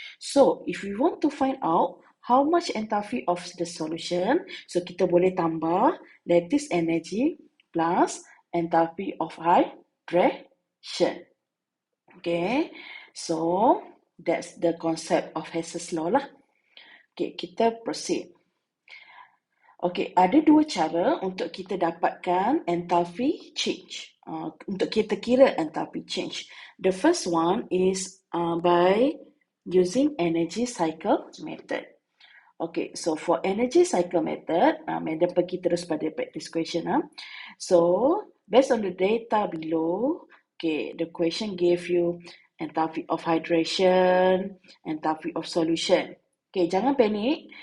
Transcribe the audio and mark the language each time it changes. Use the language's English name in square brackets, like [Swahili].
[English] So if we want to find out how much enthalpy of the solution, so [Malay] kita boleh tambah [English] lattice energy plus enthalpy of hydration. So that's the concept of Hess's Law lah. [Malay] Kita proceed. Ada dua cara untuk kita dapatkan enthalpy change. Untuk kita kira enthalpy change. [English] The first one is by using energy cycle method. So for energy cycle method, [Malay] madam pergi terus pada [English] practice question. So based on the data below, the question gave you enthalpy of hydration, enthalpy of solution. [Malay] Jangan panik.